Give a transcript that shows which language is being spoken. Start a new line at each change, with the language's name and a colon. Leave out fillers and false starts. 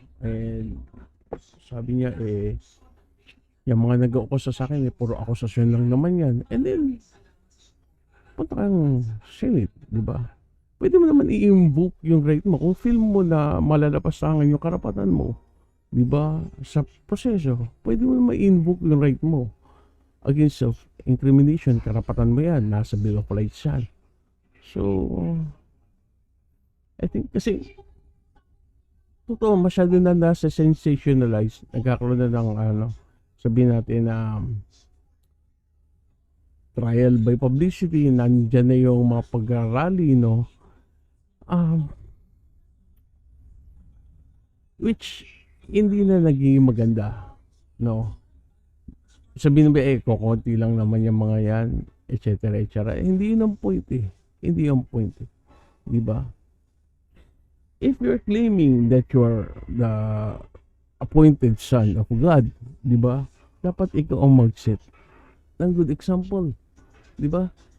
Filipino: And sabi niya, yung mga nag-uukusa sa akin, puro akusasyon lang naman yan. And then, punta kang Senate, di ba? Pwede mo naman i-invoke yung right mo. Kung feel mo na malalapastangan yung karapatan mo, di ba, sa proseso, pwede mo naman i-invoke yung right mo against self-incrimination. Karapatan mo yan. Nasa Bill of Rights yan.
English: So, I think
Filipino: kasi totoo, masyado na nasa sensationalized. Nagkakaroon na ng sabihin natin na trial by publicity, nandyan na yung mga pag-rally, no? Which hindi na naging maganda, no? Sabihin mo, kukunti lang naman yung mga yan, etc. etc. Hindi yun ang point, Hindi yung point, di ba?
English: If you're claiming that you're the appointed son of God,
Filipino: di ba? Dapat ikaw ang mag-set ng good example, di ba?